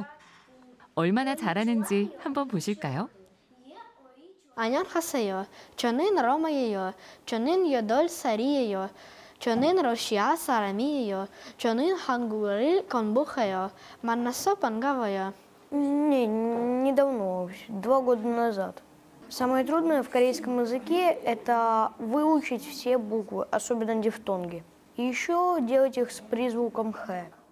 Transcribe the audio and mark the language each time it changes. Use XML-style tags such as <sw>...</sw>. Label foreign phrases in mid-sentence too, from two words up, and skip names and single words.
<ko>얼마나 잘하는지 한번 보실까요? 안녕하세요. 저는 로마예요. 저는 8살이에요. 저는 러시아 사람이에요. 저는 한국어를 공부해요. 만나서 반가워요.</ko> <ru>Недавно, 2 года назад. Самое трудное в корейском языке – это выучить все буквы, особенно дифтонги. И еще делать их с призвуком «х».</ru>